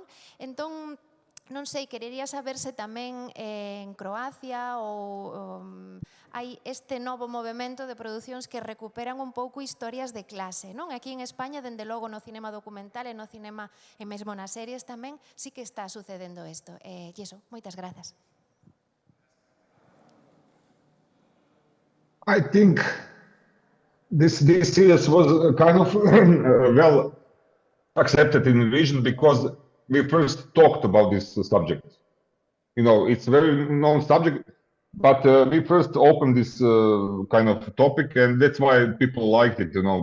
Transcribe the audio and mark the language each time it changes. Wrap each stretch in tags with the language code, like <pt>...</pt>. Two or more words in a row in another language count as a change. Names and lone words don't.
<gl>Entón, non sei, querería saber se tamén en Croacia ou hai este novo movimento de producións que recuperan un pouco historias de clase, non? Aquí en España, dende logo no cinema documental e no cinema e mesmo nas series tamén, sí que está sucedendo isto. E iso, moitas grazas.</gl> <en>I think this series was kind of well accepted in the region because we first talked about this subject. You know, it's a very known subject, but we first opened this kind of topic, and that's why people liked it, you know.</en>